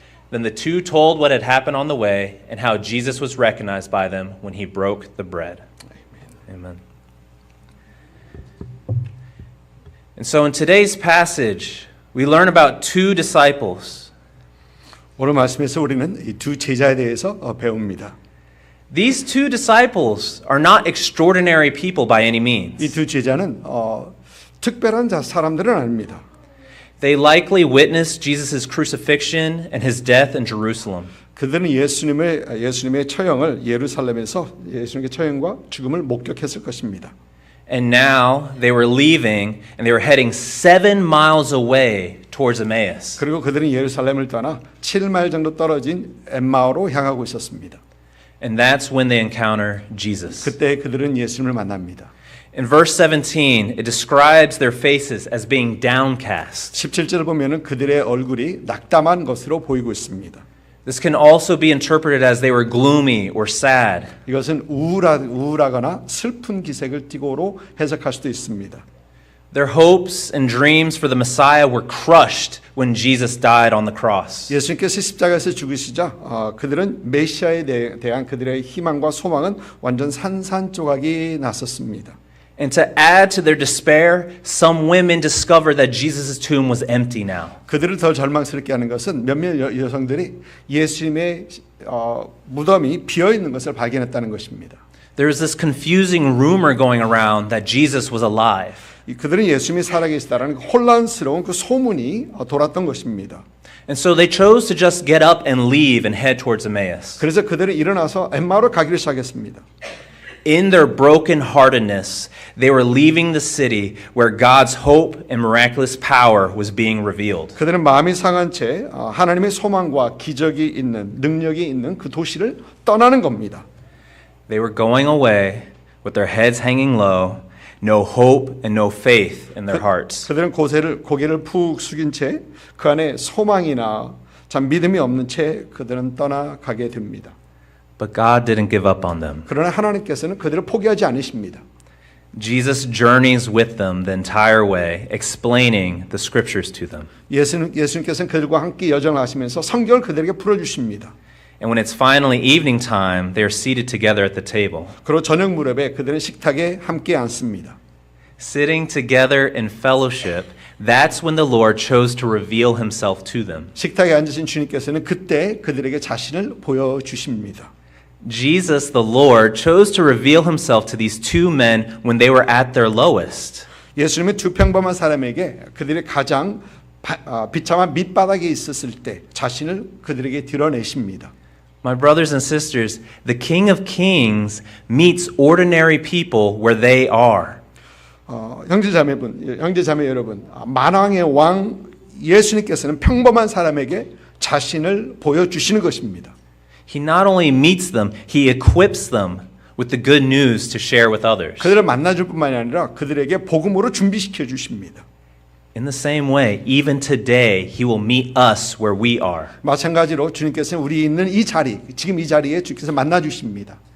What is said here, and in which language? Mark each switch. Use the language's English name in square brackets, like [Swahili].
[English] Then the two told what had happened on the way and how Jesus was recognized by them when he broke the bread. Amen. And so in today's passage, we learn about two disciples. [Korean] 오늘 말씀에서 우리는 이 두 제자에 대해서 배웁니다. [English] These two disciples are not extraordinary people by any means. [Korean] 이 두 제자는 특별한 사람들은 아닙니다. [English] They likely witnessed Jesus' crucifixion and his death in Jerusalem. [Korean] 그들은 예수님의 처형을 예루살렘에서 예수님의 처형과 죽음을 목격했을 것입니다. [English] And now they were leaving and they were heading 7 miles away towards Emmaus. [Korean] 그리고 그들은 예루살렘을 떠나 7마일 정도 떨어진 엠마오로 향하고 있었습니다. [English] And that's when they encounter Jesus. [Korean] 그때 그들은 예수님을 만납니다. [English] In verse 17, it describes their faces as being downcast. [Korean] 17절 보면은 그들의 얼굴이 낙담한 것으로 보이고 있습니다. [English] This can also be interpreted as they were gloomy or sad. [Korean] 이것은 우울하거나 슬픈 기색을 띠고로 해석할 수도 있습니다. [English] Their hopes and dreams for the Messiah were crushed when Jesus died on the cross. [Korean] 예수님께서 십자가에서 죽으시자 그들은 메시아에 대한 그들의 희망과 소망은 완전 산산조각이 났었습니다. [English] And to add to their despair, some women discovered that Jesus' tomb was empty now. [Korean] 그들을 더 절망스럽게 하는 것은 몇몇 여성들이 예수님의 무덤이 비어 있는 것을 발견했다는 것입니다. [English] There was this confusing rumor going around that Jesus was alive. [Korean] 그들은 예수님이 살아계시다라는 혼란스러운 그 소문이 돌았던 것입니다. [English] And so they chose to just get up and leave and head towards Emmaus. [Korean] 그래서 그들은 일어나서 엠마오로 가기를 시작했습니다. [English] In their brokenheartedness, they were leaving the city where God's hope and miraculous power was being revealed. [Korean] 그들은 마음이 상한 채 하나님의 소망과 기적이 있는 능력이 있는 그 도시를 떠나는 겁니다. [English] They were going away with their heads hanging low, no hope and no faith in their hearts. [Korean] 그들은 고개를 푹 숙인 채 그 안에 소망이나 참 믿음이 없는 채 그들은 떠나가게 됩니다. [English] But God didn't give up on them. [Korean] 그러나 하나님께서는 그들을 포기하지 않으십니다. [English] Jesus journeys with them the entire way, explaining the scriptures to them. [Korean] 예수님께서는 그들과 함께 여정하시면서 성경을 그들에게 풀어주십니다. [English] And when it's finally evening time, they are seated together at the table. [Korean] 그리고 저녁 무렵에 그들은 식탁에 함께 앉습니다. [English] Sitting together in fellowship, that's when the Lord chose to reveal himself to them. [Korean] 식탁에 앉으신 주님께서는 그때 그들에게 자신을 보여주십니다. [English] Jesus, the Lord, chose to reveal himself to these two men when they were at their lowest. [Korean] 예수님은 두 평범한 사람에게 그들이 가장 비참한 밑바닥에 있었을 때 자신을 그들에게 드러내십니다. [English] My brothers and sisters, the King of Kings meets ordinary people where they are. [Korean] 형제자매 여러분, 만왕의 왕 예수님께서는 평범한 사람에게 자신을 보여주시는 것입니다. [English] He not only meets them, he equips them with the good news to share with others. [Korean] 그들을 만나줄 뿐만이 아니라 그들에게 복음으로 준비시켜 주십니다. [English] In the same way, even today, he will meet us where we are. [Korean] 마찬가지로 주님께서는 우리 있는 이 자리, 지금 이 자리에 주께서 만나 주십니다.